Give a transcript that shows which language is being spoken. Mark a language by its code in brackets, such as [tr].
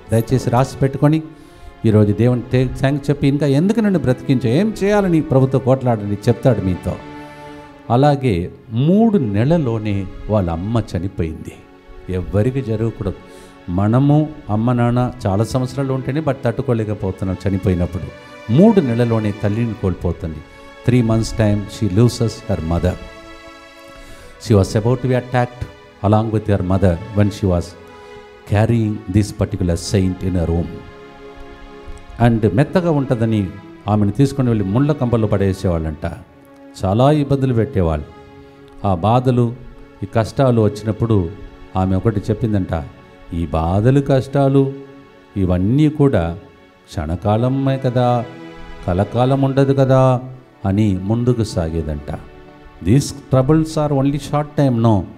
[te] దయచేసి రాసి పెట్టుకొని ఈరోజు దేవుని థ్యాంక్స్ చెప్పి ఇంకా ఎందుకు నన్ను బ్రతికించో, ఏం చేయాలని ప్రభుత్వ కోట్లాడని చెప్తాడు మీతో. అలాగే 3 నెలల్లోనే వాళ్ళ అమ్మ చనిపోయింది. ఎవ్వరికి జరగకూడదు. మనము అమ్మ నాన్న చాలా సంవత్సరాలు ఉంటేనే బట్ తట్టుకోలేకపోతున్నాం. చనిపోయినప్పుడు 3 నెలల్లోనే తల్లిని కోల్పోతుంది. [en] 3 months time she loses her mother. She was about to be attacked along with her mother when she was carrying this particular saint in her womb. And [te] మెత్తగా ఉంటుందని ఆమెను తీసుకొని వెళ్ళి ముళ్ళ కంపల్లో పడేసేవాళ్ళంట. చాలా ఇబ్బందులు పెట్టేవాళ్ళు. ఆ బాధలు, ఈ కష్టాలు వచ్చినప్పుడు ఆమె ఒకటి చెప్పిందంట, ఈ బాధలు, కష్టాలు ఇవన్నీ కూడా క్షణకాలమే కదా, కలకాలం ఉండదు కదా అని ముందుకు సాగేదంట. [en] These troubles are only short time. [te] No,